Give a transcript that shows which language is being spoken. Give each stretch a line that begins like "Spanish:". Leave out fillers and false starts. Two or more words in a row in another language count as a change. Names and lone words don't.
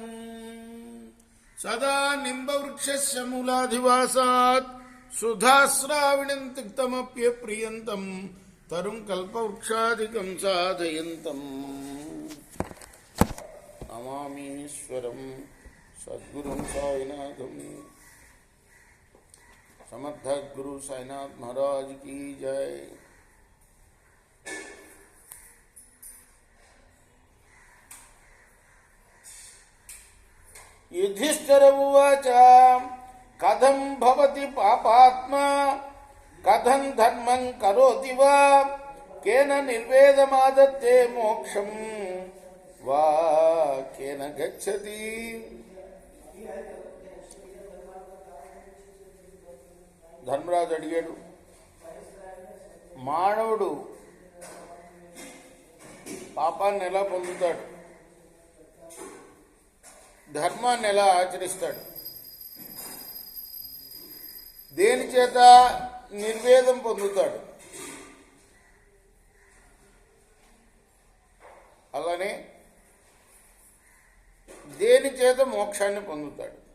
Sanskrit: సదా నింబవృక్షస్య మూలాధివాసాత్ సుధాస్రావిణం తిక్తమప్యప్రియంతం తరుం కల్పవృక్షాదికం సాధయంతం నమామీశ్వరం సద్గురుం సాయినాథం.
Hindi: సమర్థ గురు సాయినాథ్ మహారాజ్ की जय.
Sanskrit: युधिष्ठिर उवाच कथं भवति पापात्मा कथं धर्मं करोति वा केन निर्वेदमादत्ते मोक्षं वा केन गच्छति.
Telugu: ధర్మరాజు అడిగాడు, మానవుడు పాపాన్ని ఎలా పొందుతాడు, ధర్మాన్ని ఎలా ఆచరిస్తాడు, దేని చేత నిర్వేదం పొందుతాడు, అలానే దేని చేత మోక్షాన్ని పొందుతాడు.